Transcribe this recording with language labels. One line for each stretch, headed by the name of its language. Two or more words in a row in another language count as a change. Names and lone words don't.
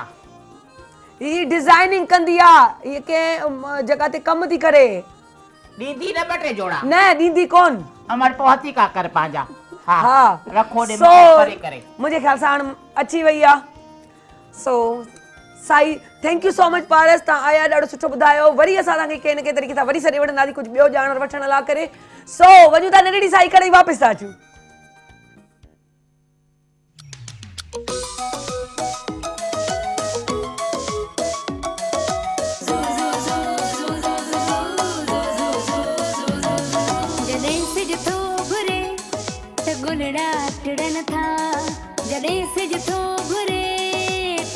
Sindhi: ही डिज़ाइनिंग कंदी आहे हीअ कंहिं जॻह ते कमु थी करे ॾींदी न 2 टे जोड़ा न ॾींदी कोन अमर पहुती का कर पंहिंजा हा रखो ॾे सो करे करे मुंहिंजे ख़्याल सां हाणे अची वई आहे सो साई
English: thank you so much
Sindhi: पारस तव्हां आया ॾाढो सुठो ॿुधायो वरी असां तव्हांखे कंहिं न कंहिं तरीक़े सां वरी सॾे वठंदासीं कुझु ॿियो ॼाण वठण लाइ करे सो वञूं था नंढड़ी साई करे वापसि था अचूं। जॾहिं सिज थो घुरे त गुलड़ा टिड़न था जॾहिं सिज थो घुरे त